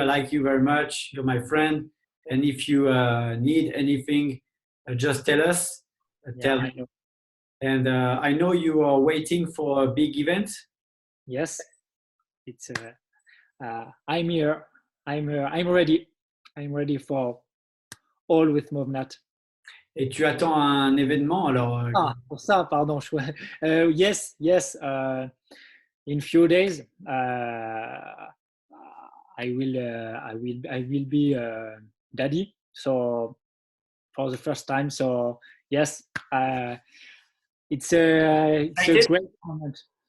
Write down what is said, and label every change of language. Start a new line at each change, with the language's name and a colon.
English: I like you very much. You're my friend, and if you need anything, just tell us. Tell me. And I know you are waiting for a big event. Yes, it's. I'm here. I'm ready. I'm ready for all with MovNat.
French: Et tu attends un événement alors? Pour ça, pardon. Yes.
English: In few days, I will be daddy. So for the first time. So yes, it's a great moment.